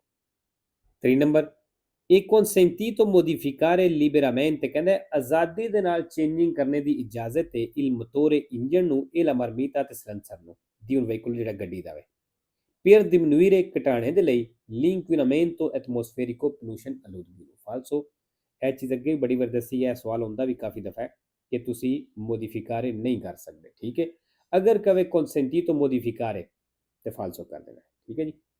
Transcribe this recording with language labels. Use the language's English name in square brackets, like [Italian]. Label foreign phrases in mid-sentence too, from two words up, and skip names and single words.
[Punjabi] 3 ਨੰਬਰ [Italian] è consentito modificare liberamente [Punjabi] ਕਹਿੰਦਾ ਆਜ਼ਾਦੀ ਦੇ ਨਾਲ ਚੇਂਜਿੰਗ ਕਰਨੇ ਦੀ ਇਜਾਜ਼ਤ ਹੈ [Italian] il motore [Punjabi] ਇੰਜਨ ਨੂੰ [Italian] e la marmita [Punjabi] ਤੇ ਸਿਲੰਸਰ ਨੂੰ [Italian] di un veicolo [Punjabi] ਜਿਹੜਾ ਗੱਡੀ ਦਾ ਵੇ [Italian] per diminuire [Punjabi] ਘਟਾਣੇ ਦੇ ਲਈ [Italian] l'inquinamento atmosferico [Punjabi] pollution ਆਲੂਦਗੀ ਨੂੰ ਫਾਲਸੋ। ਇਹ ਚੀਜ਼ ਅੱਗੇ ਵੀ ਬੜੀ ਵਾਰ ਦੱਸੀ ਹੈ, ਸਵਾਲ ਹੁੰਦਾ ਵੀ ਕਾਫੀ ਦਫਾ ਹੈ ਕਿ ਤੁਸੀਂ ਮੋਡੀਫਿਕਾਰੇ ਨਹੀਂ ਕਰ ਸਕਦੇ, ਠੀਕ ਹੈ। ਅਗਰ ਕਵੇ [Italian] consentito modificare [Punjabi] ਤੇ ਫਾਲਸੋ ਕਰ ਦੇਣਾ, ਠੀਕ ਹੈ ਜੀ।